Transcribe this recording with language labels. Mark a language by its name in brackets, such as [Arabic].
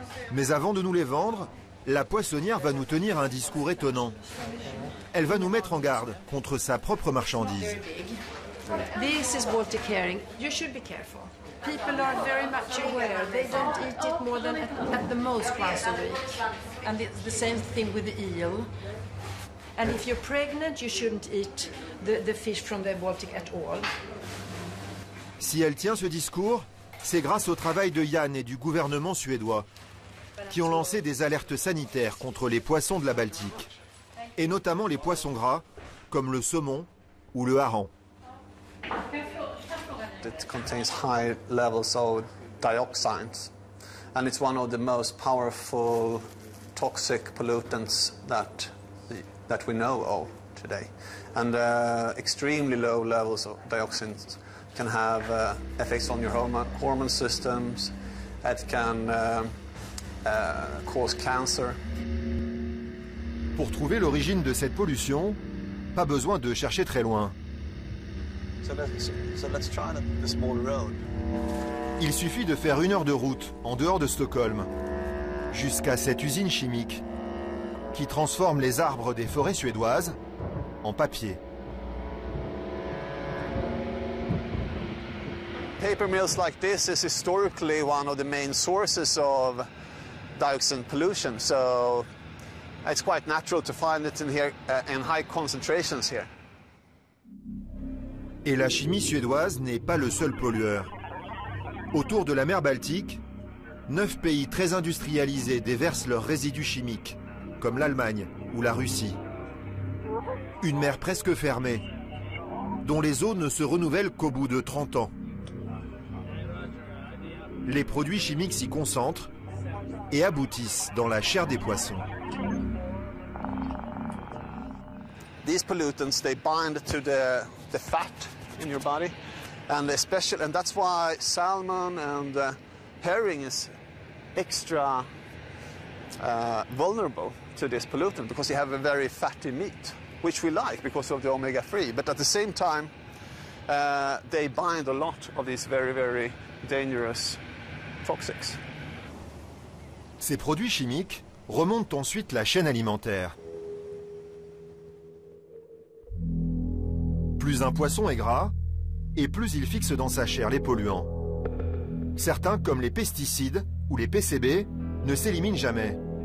[French] Mais avant de nous les vendre, la poissonnière va nous tenir un discours étonnant. Elle va nous mettre en garde contre sa propre marchandise. [English] This is Baltic herring. You should be careful. People are very much aware. They don't eat it more than at the most once a week. And it's the same thing with the eel. And if you're pregnant, you shouldn't eat the fish from the Baltic at all. [French] Si elle tient ce discours, c'est grâce au travail de Jan et du gouvernement suédois, qui ont lancé des alertes sanitaires contre les poissons de la Baltique, et notamment les poissons gras, comme le saumon ou le hareng. [English] It contains high levels of dioxins, and it's one of the most powerful toxic pollutants that we know of today. And extremely low levels of dioxins can have effects on your hormone systems. It can cause cancer. [French] Pour trouver l'origine de cette pollution, pas besoin de chercher très loin. [English] So let's try the small road. [French] Il suffit de faire 1 heure de route en dehors de Stockholm, jusqu'à cette usine chimique qui transforme les arbres des forêts suédoises en papier. [English] Paper mills like this is historically one of the main sources of dioxin pollution. So It's quite natural to find it in here in high concentrations here. [French] Et la chimie suédoise n'est pas le seul pollueur. Autour de la mer Baltique, 9 pays très industrialisés déversent leurs résidus chimiques, comme l'Allemagne ou la Russie. Une mer presque fermée, dont les eaux ne se renouvellent qu'au bout de 30 ans. Les produits chimiques s'y concentrent et aboutissent dans la chair des poissons. [English] These pollutants, they bind to the fat in your body, and that's why salmon and herring is extra vulnerable to this pollutant, because you have a very fatty meat, which we like because of the omega-3. But at the same time, they bind a lot of these very, very dangerous toxics. [French] Ces produits chimiques remontent ensuite la chaîne alimentaire. Plus un poisson est gras, et plus il fixe dans sa chair les polluants. Certains, comme les pesticides ou les PCB, ne s'éliminent jamais.